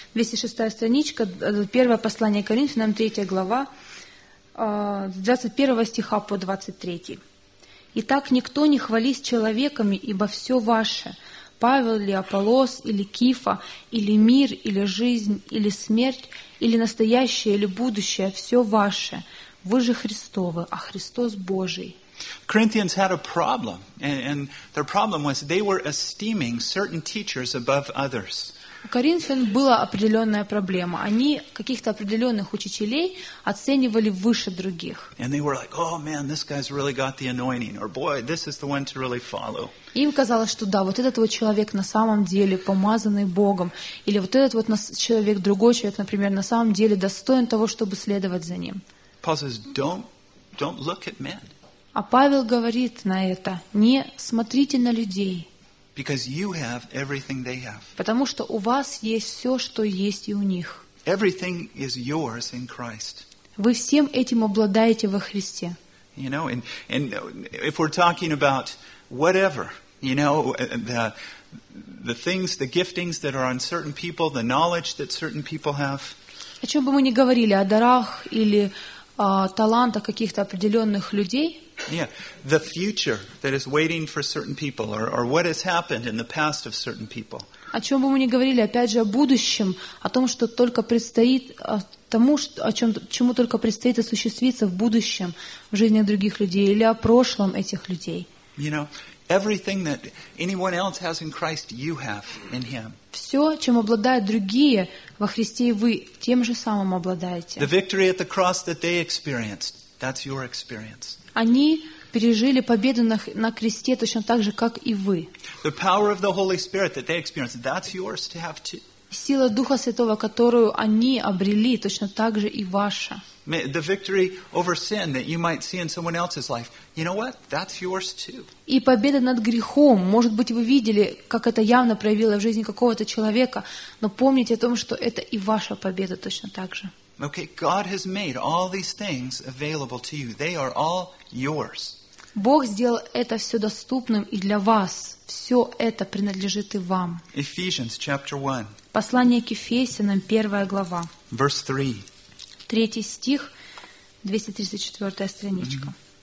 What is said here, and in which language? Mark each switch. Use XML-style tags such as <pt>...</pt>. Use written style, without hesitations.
<ru>206-я страничка, первое послание Коринфянам, 3 глава, с 21 стиха по 23. «Итак, никто не хвались человеками, ибо все ваше, Павел ли, Аполлос, или Кифа, или мир, или жизнь, или смерть, или настоящее, или будущее, все ваше. Вы же Христовы, а Христос Божий».</ru> <en>Corinthians had a problem, and their problem was they were esteeming certain teachers above others.</en> <ru>У Коринфян была определенная проблема. Они каких-то определенных учителей оценивали выше других.</ru> <en>And they were like, oh man, this guy's really got the anointing, or boy, this is the one to really follow.</en> <ru>Им казалось, что да, вот этот вот человек на самом деле помазанный Богом, или вот этот вот человек, другой человек, например, на самом деле достоин того, чтобы следовать за ним.</ru> <en>Paul says, don't look at men.</en> <ru>А Павел говорит на это: не смотрите на людей.</ru> <en>Because you have everything they have.</en> <ru>Потому что у вас есть все, что есть и у них.</ru> <en>Everything is yours in Christ.</en> <ru>Вы всем этим обладаете во Христе.</ru> <en>You know, and if we're talking about whatever, you know, the things, the giftings that are on certain people, the knowledge that certain people have.</en> <ru>О чем бы мы ни говорили, о дарах или талантах каких-то определенных людей.</ru> <en>Yeah, the future that is waiting for certain people, or what has happened in the past of certain people.</en> <ru>О чем бы мы ни говорили, опять же, о будущем, о том, что только предстоит, чему только предстоит осуществиться в будущем, в жизни других людей, или о прошлом этих людей.</ru> <en>You know, everything that anyone else has in Christ, you have in Him.</en> <ru>Все, чем обладают другие во Христе, вы тем же самым обладаете.</ru> <en>The victory at the cross that they experienced, that's your experience.</en> <ru>Они пережили победу на кресте точно так же, как и вы.</ru> <en>The power of the Holy Spirit that they experienced, that's yours to have too.</en> <ru>Сила Духа Святого, которую они обрели, точно так же и ваша.</ru> <en>The victory over sin that you might see in someone else's life, you know what? That's yours too.</en> <ru>И победа над грехом, может быть, вы видели, как это явно проявило в жизни какого-то человека, но помните о том, что это и ваша победа точно так же.</ru> <en>Okay, God has made all these things available to you. They are all yours.</en> <ru>Бог сделал это все доступным и для вас. Все это принадлежит и вам.</ru> <en>Ephesians chapter 1.</en> <ru>Послание к Ефесянам, 1 глава.</ru> <en>Verse 3.</en> <ru>3 стих, 234 страничка.</ru>